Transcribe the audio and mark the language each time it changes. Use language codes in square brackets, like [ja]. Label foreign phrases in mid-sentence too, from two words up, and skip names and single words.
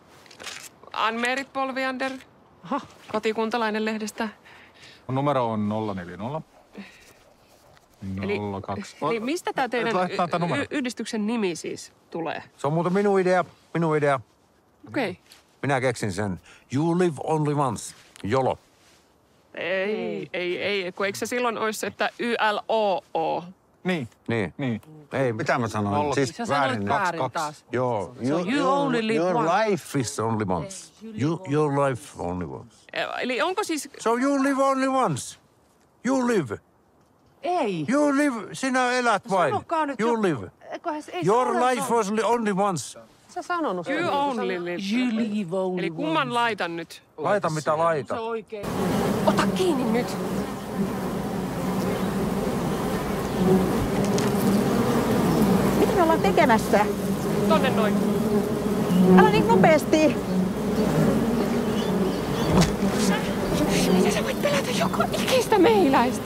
[fi] Anne-Meri Polviander. Aha. Kotikuntalainen lehdestä. Numero on 040. Eli 02. Eli mistä tää teidän Laittaa tää numero. yhdistyksen nimi siis tulee? Se on muuten minun idea. Okei. Okay. Minä keksin sen. [en] You live only once. YOLO. [fi] Ei, kun eikö se silloin olisi, että YLOO? Niin. Ei, mitä mä sanoin? Siis Sä sanoit väärin taas. Joo. [en] you only live your once. life is only once. Your life only once. [fi] Eli onko siis... [en] So you live only once. You live. [fi] Ei. [en] You live. [fi] Sinä elät vain. Sanokaa nyt [en] You live. Your life was only once. [fi] Sä sanonut sen. [en] You only live. You live only [fi] Eli kumman laitan nyt? Laita mitä laita. Se oikein. Ota kiinni nyt. Mitä me ollaan tekemässä? Tonne noin. Älä niin nopeasti. Miten sä voit pelätä joka ikistä meiläistä?